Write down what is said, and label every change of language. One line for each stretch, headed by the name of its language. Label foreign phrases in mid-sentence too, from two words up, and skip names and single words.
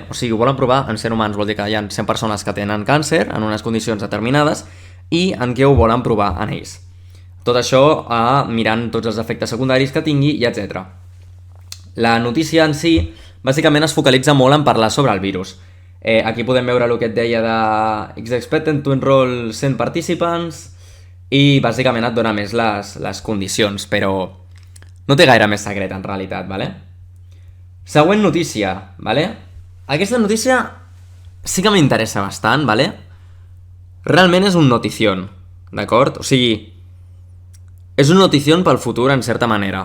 Catalan: O sigui, ho volen provar en 100 humans, vol dir que hi ha 100 persones que tenen càncer en unes condicions determinades i en què ho volen provar en ells. Tot això mirant tots els efectes secundaris que tingui i etc. La notícia en si, bàsicament es focalitza molt en parlar sobre el virus. Aquí podem veure el que et deia de
English: It's expected to enroll 100 participants
Catalan: i bàsicament et dona més les condicions, però no té gaire més secret en realitat, ¿vale? Següent notícia, ¿vale? Aquesta notícia sí que m'interessa bastant, ¿vale? Realment és un notición, d'acord? O sigui, és un notición pel futur en certa manera.